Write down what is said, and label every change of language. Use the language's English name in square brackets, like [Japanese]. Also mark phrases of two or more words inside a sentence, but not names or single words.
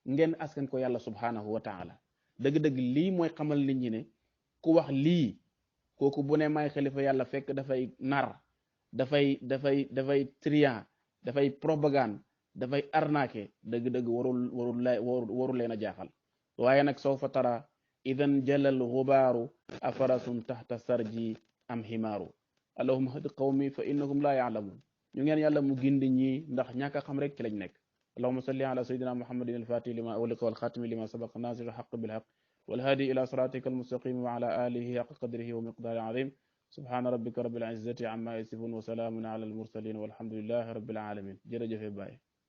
[Wolof] ngeen askan ko yàlla [Arabic] سبحانه وتعالى [Wolof] dëgg-dëgg lii mooy xamal nit ñi ne ku wax lii kooku bu ne may xalifa yàlla fekk dafay nar dafay trian dafay propagande dafay arnaqué dëgg-dëgg warul leen a jaaxal waaye nag [Arabic] سوف ترى إذا انجلى الغبار أفرس تحت سرج أم حمار اللهم اهد قومي فإنهم لا يعلمون [Wolof] ñu ngeen yàlla mu gindi ñi ndax ñàkk a xam rek ci lañ nekk [Arabic] اللهم صل على سيدنا محمد الفاتح لما أغلق والخاتم لما سبق ناصر الحق بالحق والهادي إلى صراطك المستقيم وعلى آله حق قدره ومقداره العظيم سبحان ربك رب العزة عما يصفون وسلام على المرسلين والحمد لله رب العالمين jërëjëfe Baay